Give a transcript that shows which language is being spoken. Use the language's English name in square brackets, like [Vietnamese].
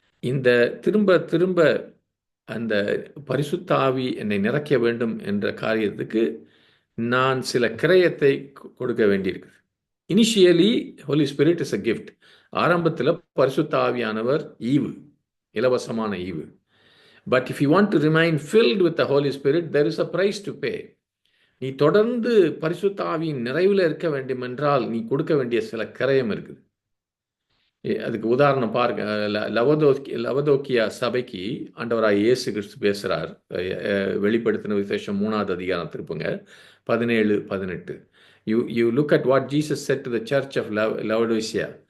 [Tamil] இந்த திரும்ப அந்த பரிசுத்த ஆவி என்னை நிறைக்க வேண்டும் என்ற காரியத்துக்கு நான் சில கிரயத்தை கொடுக்க வேண்டியிருக்கு. [English] Initially Holy Spirit is a gift. [Tamil] ஆரம்பத்தில் பரிசுத்த ஆவியானவர் ஈவு, இலவசமான ஈவு. [English] But if you want to remain filled with the Holy Spirit, there is a price to pay. [Tamil] நீ தொடர்ந்து பரிசுத்த ஆவியின் நிறைவில் இருக்க வேண்டும் என்றால் நீ கொடுக்க வேண்டிய சில கிரயம் இருக்குது. அதுக்கு உதாரணம் பாருங்க, லவோதோக்கியா சபைக்கு ஆண்டவராய் இயேசு கிறிஸ்து பேசுறார். வெளிப்படுத்தின விசேஷம் 3வது அதிகாரம் திருப்புங்க 17-18. [English] You look at what Jesus said to the church of Laodicea.